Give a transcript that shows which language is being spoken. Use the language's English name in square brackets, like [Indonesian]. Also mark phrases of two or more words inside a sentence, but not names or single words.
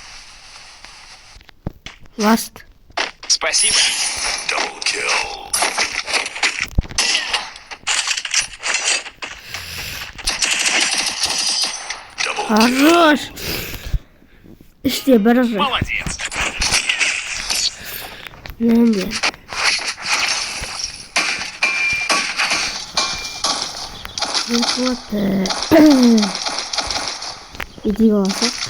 [Russian] Ласт. Спасибо. Хорош. [Turkish] İşte barajı. [Russian] Молодец. [Turkish] Nerede? [Russian] Вот. Иди волосы.